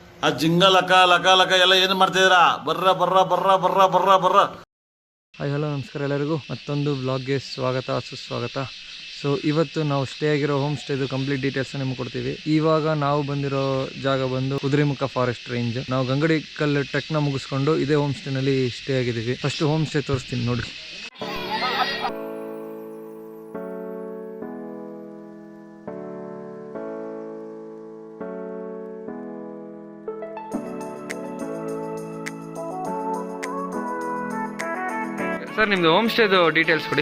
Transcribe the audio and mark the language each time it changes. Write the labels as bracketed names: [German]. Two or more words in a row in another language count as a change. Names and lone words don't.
[Kannada] ಆ ಜಿಂಗ ಲಕ ಲಕ ಲಕ ಎಲ್ಲ ಏನು ಮಾಡ್ತಿದ್ದೀರಾ? ಬರ್ರ ಬರ್ರ ಬರ್ರ ಬರ್ರ ಬರ್ರ ಬರ್ರ. [English] hi hello [Kannada] ನಮಸ್ಕಾರ ಎಲ್ಲರಿಗೂ, ಮತ್ತೊಂದು ಬ್ಲಾಗ್ಗೆ ಸ್ವಾಗತ ಸುಸ್ವಾಗತ. ಸೊ ಇವತ್ತು ನಾವು ಸ್ಟೇ ಆಗಿರೋ [English] home stay-du complete details [Kannada] ನಿಮ್ಗೆ ಕೊಡ್ತೀವಿ. ಇವಾಗ ನಾವು ಬಂದಿರೋ ಜಾಗ ಬಂದು ಕುದುರೆಮುಖ ಫಾರೆಸ್ಟ್ ರೇಂಜ್. ನಾವು ಗಂಗಡಿ ಕಲ್ಲು ಟ್ರೆಕ್ನ ಮುಗಿಸ್ಕೊಂಡು ಇದೇ [English] home stay-nalli [Kannada] ಸ್ಟೇ ಆಗಿದ್ದೀವಿ. [English] first home stay [Kannada] ತೋರಿಸ್ತೀನಿ ನೋಡಿ. ಸರ್ ನಿಮ್ದು [English] home stay-du details [Kannada] ಕೊಡಿ.